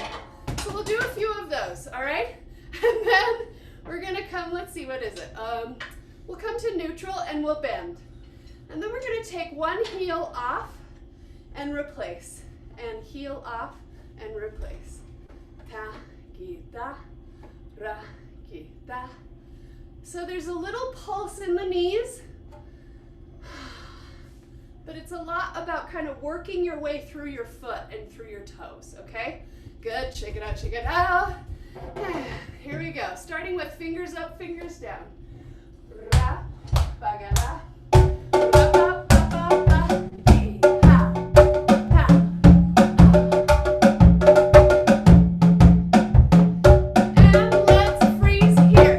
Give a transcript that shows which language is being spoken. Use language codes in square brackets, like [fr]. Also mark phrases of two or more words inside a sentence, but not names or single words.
[en] So we'll do a few of those, all right? And then we're gonna come, let's see, what is it? We'll come to neutral and we'll bend. And then we're gonna take one heel off and replace. And heel off and replace. Ta, ki, ta, ra, ki, ta. So there's a little pulse in the knees, but it's a lot about kind of working your way through your foot and through your toes, okay? Good, shake it out, shake it out. Here we go, starting with fingers up, fingers down. Ra, ba, ga, ra. Ra, ba, ba, ba, ba. Ee, ha, ha. And let's freeze here.